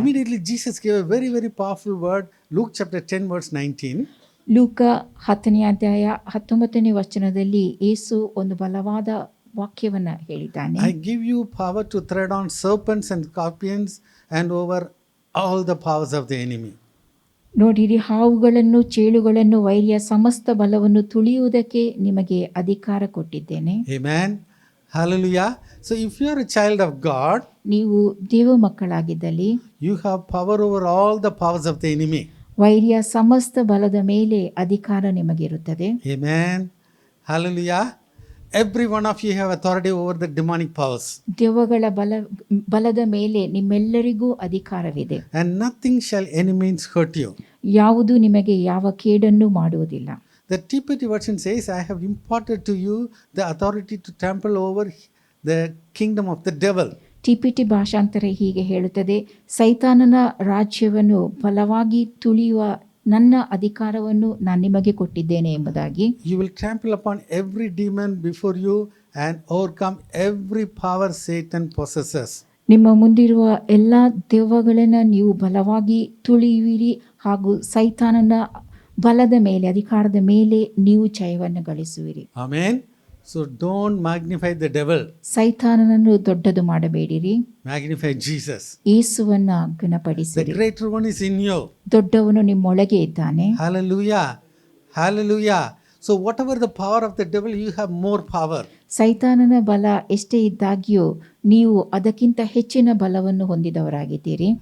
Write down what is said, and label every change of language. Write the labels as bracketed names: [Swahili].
[English] Immediately Jesus gave a very, very powerful word. Luke chapter 10 verse 19. [Kannada] ಲೂಕ 10ನೇ ಅಧ್ಯಾಯ 19ನೇ ವಚನದಲ್ಲಿ ಯೇಸು ಒಂದು ಬಲವಾದ ವಾಕ್ಯವನ್ನ ಹೇಳಿದ್ದಾನೆ. [English] I give you power to tread on serpents and scorpions and over all the powers of the enemy. [Kannada] ನೋಡಿರಿ, ಹಾವುಗಳನ್ನು ಚೇಳುಗಳನ್ನು ವೈರಿಯ ಸಮಸ್ತ ಬಲವನ್ನು ತುಳಿಯುವುದಕ್ಕೆ ನಿಮಗೆ ಅಧಿಕಾರ ಕೊಟ್ಟಿದ್ದೇನೆ. [English] Amen. Hallelujah. So if you are a child of God, [Kannada] ನೀವು ದೇವ ಮಕ್ಕಳಾಗಿದ್ದಲ್ಲಿ [English] you have power over all the powers of the enemy. [Kannada] ವೈರಿಯ ಸಮಸ್ತ ಬಲದ ಮೇಲೆ ಅಧಿಕಾರ ನಿಮಗಿರುತ್ತದೆ. [English] Amen. Hallelujah. Every one of you have authority over the demonic powers. [Kannada] ದೆವ್ವಗಳ ಬಲದ ಮೇಲೆ ನಿಮ್ಮೆಲ್ಲರಿಗೂ ಅಧಿಕಾರವಿದೆ. [English] And nothing shall any means hurt you. [Kannada] ಯಾವುದು ನಿಮಗೆ ಯಾವ ಕೇಡನ್ನು ಮಾಡುವುದಿಲ್ಲ. [English] The TPT version says, I have imparted to you the authority to trample over the kingdom of the devil. [Kannada] TPT ಭಾಷಾಂತರ ಹೀಗೆ ಹೇಳುತ್ತದೆ, ಸೈತಾನನ ರಾಜ್ಯವನ್ನು ಬಲವಾಗಿ ತುಳಿಯುವ ನನ್ನ ಅಧಿಕಾರವನ್ನು ನಾನು ನಿಮಗೆ ಕೊಟ್ಟಿದ್ದೇನೆ ಎಂಬುದಾಗಿ. [English] You will trample upon every demon before you and overcome every power Satan possesses. [Kannada] ನಿಮ್ಮ ಮುಂದಿರುವ ಎಲ್ಲ ದೆವ್ವಗಳನ್ನು ನೀವು ಬಲವಾಗಿ ತುಳಿಯುವಿರಿ ಹಾಗೂ ಸೈತಾನನ ಬಲದ ಮೇಲೆ, ಅಧಿಕಾರದ ಮೇಲೆ ನೀವು ಜಯವನ್ನು ಗಳಿಸುವಿರಿ. [English] Amen. So don't magnify the devil. [Kannada] ಸೈತಾನನನ್ನು ದೊಡ್ಡದು ಮಾಡಬೇಡಿರಿ. [English] Magnify Jesus. [Kannada] ಯೇಸುವನ್ನ [English] The [Kannada] ಗುಣಪಡಿಸಿರಿ. [English] greater one is in you. [Kannada] ದೊಡ್ಡವನು ನಿಮ್ಮೊಳಗೆ ಇದ್ದಾನೆ. [English] Hallelujah. Hallelujah. So whatever the power of the devil, you have more power. [Kannada] ಸೈತಾನನ ಬಲ ಎಷ್ಟೇ ಇದ್ದಾಗ್ಯೂ ನೀವು ಅದಕ್ಕಿಂತ ಹೆಚ್ಚಿನ ಬಲವನ್ನು ಹೊಂದಿದವರಾಗಿದ್ದೀರಿ.